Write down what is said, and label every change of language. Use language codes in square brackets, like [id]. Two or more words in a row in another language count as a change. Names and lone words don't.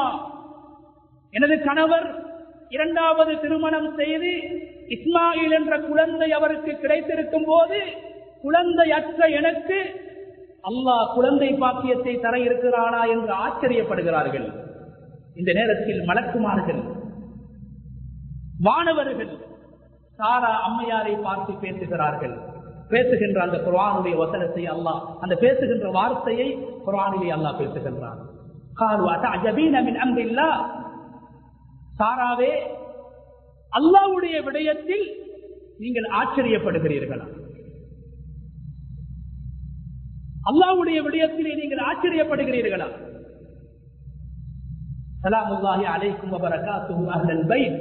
[ta] எனது கணவர் 2வது திருமணம் செய்து இஸ்மாயில் என்ற குழந்தை அவருக்கு கிடைத்திருக்கும் போது குழந்தையற்ற எனக்கு அல்லாஹ் குழந்தை பாக்கியத்தை தர இருக்கிறானா என்று ஆச்சரியப்படுகிறார்கள். இந்த நேரத்தில் மலக்குமார்கள், வானவர்கள் சாரா அம்மையாரை பார்த்து பேசுகிறார்கள். பேசுகின்ற அந்த குர்ஆனுடைய வசனத்தை அல்லாஹ், அந்த பேசுகின்ற வார்த்தையை குர்ஆனிலே அல்லாஹ் பேசுகின்றான். [ar] قالوا أتعجبين من أمر الله. [ta] சாராவே, அல்லாஹ்வுடைய விடயத்தில் நீங்கள் ஆச்சரியப்படுகிறீர்களா? அல்லாஹ்வுடைய விடயத்திலே நீங்கள் ஆச்சரியப்படுகிறீர்களா? [ar] سلام الله عليكم وبركاته أهل البيت.